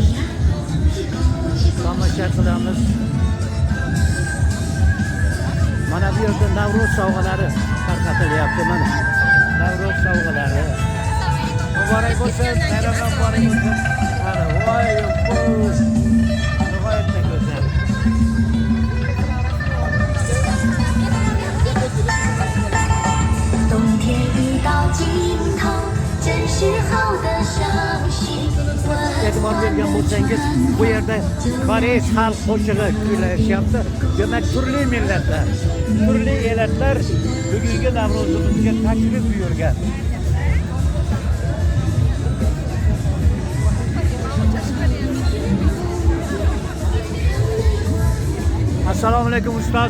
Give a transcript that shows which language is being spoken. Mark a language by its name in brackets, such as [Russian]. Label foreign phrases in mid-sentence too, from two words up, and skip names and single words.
[Uzbek] Tomosha qilamiz. Mana bu yerda Navro'z sovg'alari tarqatilyapti mana. Navro'z sovg'alari. Muborak bo'lsin, bayramlar muborak bo'lsin. Mana voy, nihoyatda go'zal. [Chinese] 冬天已到尽头，正是好的伤心。 [Uzbek] E'tibor bergan bo'lsangiz, bu yerda koreys xalq qo'shig'i kuylashyapti. Demak, turli millatlar, turli elatlar bugungi Navro'zimizga tashrif buyurgan. Assalomu alaykum ustoz.